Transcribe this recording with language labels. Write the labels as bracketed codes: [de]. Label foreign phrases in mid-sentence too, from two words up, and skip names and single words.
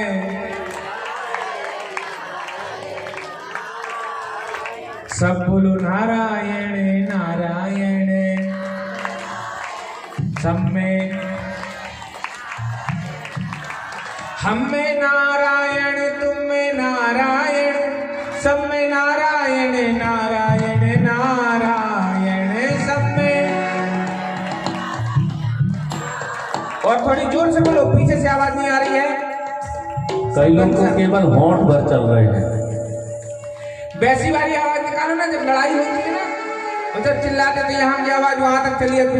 [hi] सब बोलो नारायण नारायण। सब में हम में नारायण तुम में नारायण, सब में नारायण नारायण नारायण सब में। और थोड़ी जोर से बोलो, पीछे से आवाज नहीं आ रही है। कई लोग तो केवल होंठ भर चल रहे हैं। वैसी वाली आवाज निकालो ना, जब लड़ाई होती है ना तो जब चिल्लाते तो यहाँ की आवाज वहां तक चली जाती।